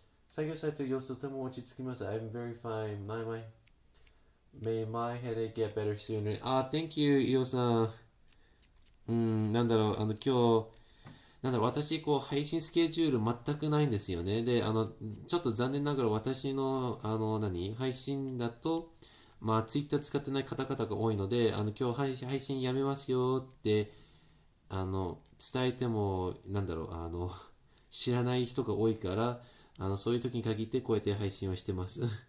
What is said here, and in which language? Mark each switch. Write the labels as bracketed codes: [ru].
[ja] 作業サイト様子とても落ち着きます。 [en] I'm very fine. May my headache get better sooner. Thank you, イオさん。 [ja] なんだろう、今日、なんだろう、私、配信スケジュール全くないんですよね。で、ちょっと残念ながら私の、配信だと、ツイッター使ってない方々が多いので、今日配信やめますよって、伝えても、なんだろう、知らない人が多いから、そういう時に限ってこうやって配信をしてます。